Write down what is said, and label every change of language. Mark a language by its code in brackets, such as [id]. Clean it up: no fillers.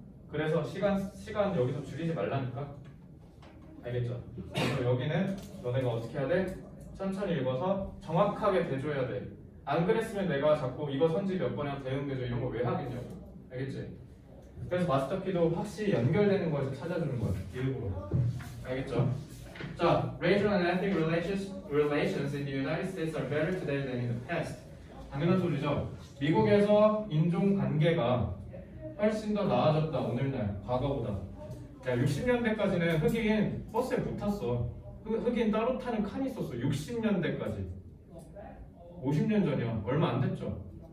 [ko] 그래서 시간 여기서 줄이지 말라니까. 알겠죠? 그래서 여기는 너네가 어떻게 해야 돼? 천천히 읽어서 정확하게 대줘야 돼. 안 그랬으면 내가 자꾸 이거 선지 몇 번이랑 대응 대조 이런 거 왜 하겠냐고. 알겠지? 그래서 마스터키도 확실히 연결되는 거에서 찾아주는 거야. 일부러. 알겠죠? [en] 자, regional and ethnic relations in the United States are better today than in the past. [ko] 당연한 소리죠. 미국에서 인종 관계가 훨씬 더 나아졌다. 오늘날 과거보다. 야, 60년대까지는 흑인 버스에 못 탔어. 흑인 따로 타는 칸이 있었어. 60년대까지. 50년 전이야. 얼마 안 됐죠.